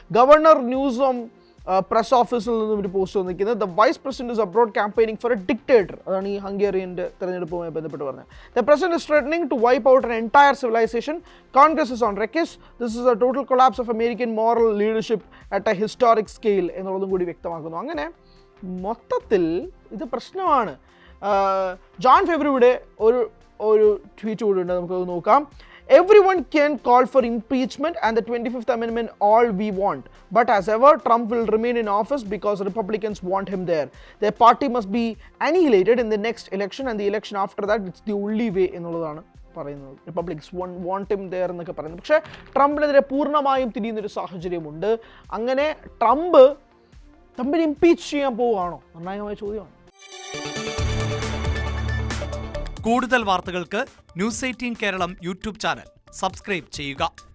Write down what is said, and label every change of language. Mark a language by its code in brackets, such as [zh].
[ml] Governor ന്യൂസും press ഓഫീസിൽ നിന്നും ഒരു പോസ്റ്റ് വന്നിരിക്കുന്നത്, [en] "The Vice President is abroad campaigning for a dictator." [ml] അതാണ് ഈ ഹംഗേറിയൻ്റെ തെരഞ്ഞെടുപ്പുമായി ബന്ധപ്പെട്ട് പറഞ്ഞത്. [en] "The President is threatening to wipe out an entire civilization. Congress is on wreckage. This is a total collapse of American moral leadership at a historic scale" [ml] എന്നുള്ളതും കൂടി വ്യക്തമാക്കുന്നു. അങ്ങനെ മൊത്തത്തിൽ ഇത് പ്രശ്നമാണ്. ജോൺ ഫെബ്രുവരിയുടെ ഒരു ട്വീറ്റ് കൂടി ഉണ്ട്, നമുക്കത് നോക്കാം. [en] "Everyone can call for impeachment and the 25th Amendment all we want. But as ever, Trump will remain in office because Republicans want him there. Their party must be annihilated in the next election and the election after that. It's the only way" [ml] എന്നുള്ളതാണ് പറയുന്നത്. Republics [en] want him there [ml] എന്നൊക്കെ പറയുന്നത്. പക്ഷേ ട്രംപിനെതിരെ പൂർണ്ണമായും തിരിയുന്നൊരു സാഹചര്യമുണ്ട്. അങ്ങനെ ട്രംപിനെ impeach ചെയ്യാൻ പോവുകയാണോ? നിർണായകമായ ചോദ്യമാണ്. കൂടുതൽ വാർത്തകൾക്ക് News 18 Keralam YouTube channel subscribe ചെയ്യുക.